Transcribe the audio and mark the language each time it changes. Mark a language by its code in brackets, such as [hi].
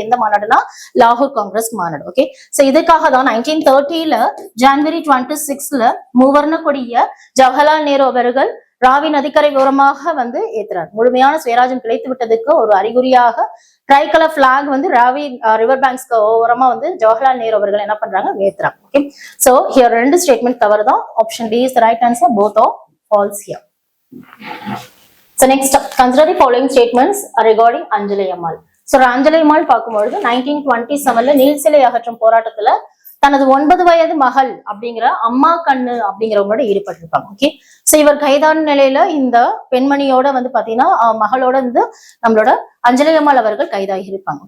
[ta] எந்த மாநாடுனா லாகூர் காங்கிரஸ் மாநாடு. ஓகே, சோ இதுக்காக தான் 1930ல ஜனவரி 26ல மூவர்ண கொடிய ஜவஹர்லால் நேரு அவர்கள் ராவி நதிக்கரை ஓரமாக வந்து ஏத்துறாரு. முழுமையான சுயராஜ்யம் கிடைத்து விட்டதுக்கு ஒரு அறிகுறியாக [en] tricolour flag [ta] வந்து ராவி ரிவர் பேங்க்ஸ்க்கு ஓரமா வந்து ஜவஹர்லால் நேரு அவர்கள் என்ன பண்றாங்க ஏத்துறாங்க. [en] Okay, so here ரெண்டு statement தவறு தான். Option D is the right answer. Both are false here. So next consider the following statements regarding Anjalai Ammal. [ta] So அஞ்சலை அம்மாள் பார்க்கும்பொழுது 1927ல நீல் சிலை அகற்றும் போராட்டத்துல தனது 9 வயது மகள் அப்படிங்கிற அம்மா கண்ணு அப்படிங்கிறவங்களோட ஈடுபட்டிருப்பாங்க. ஓகே, சோ இவர் கைதான நிலையில இந்த பெண்மணியோட வந்து பாத்தீங்கன்னா மகளோட வந்து நம்மளோட அஞ்சலை அம்மாள் அவர்கள் கைதாகி இருப்பாங்க.